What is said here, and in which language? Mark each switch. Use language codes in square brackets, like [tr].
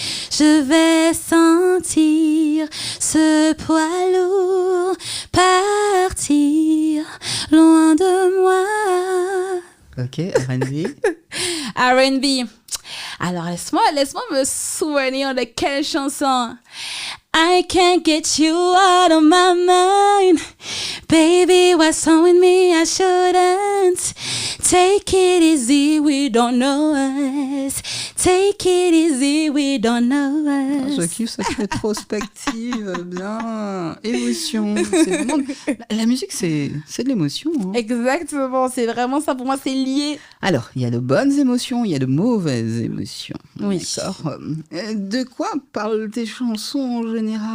[fr] Je vais sentir ce poids lourd partir loin de moi. Ok, R&B. R&B. Alors laisse-moi me souvenir de quelle chanson. [en] I can't get you out of my mind. Baby, what's wrong with me? I shouldn't. Take it easy, we don't know us. Take it easy, we don't know us. [fr] Je kiffe cette rétrospective, bien. Émotion. C'est vraiment... La musique, c'est de l'émotion. Hein. Exactement, c'est vraiment ça. Pour moi, c'est lié. Alors, il y a de bonnes émotions, il y a de mauvaises émotions. Oui. D'accord. De quoi parlent tes chansons en général?